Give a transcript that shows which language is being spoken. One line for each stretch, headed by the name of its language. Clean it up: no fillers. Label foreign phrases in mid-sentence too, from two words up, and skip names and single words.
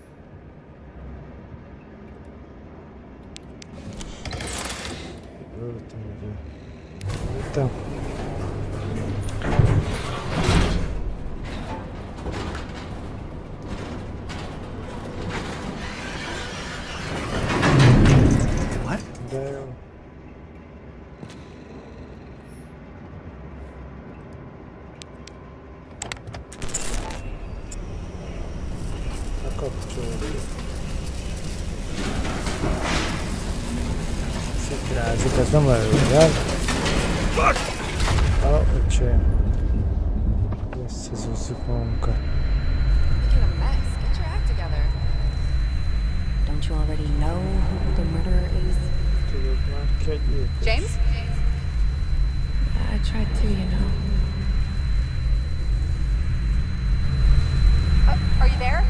English: Там. What?
Hungarian: Да, jó. Bekapcsolódik. Szikrázik, ez nem előjel. Öcsém. Összezúzzuk magunkat.
English: Making a mess. Get your act together. Don't you already know who the murderer is?
Hungarian: Tudod már ki egy gyilkos.
English: James? I tried to, you know. Are you there?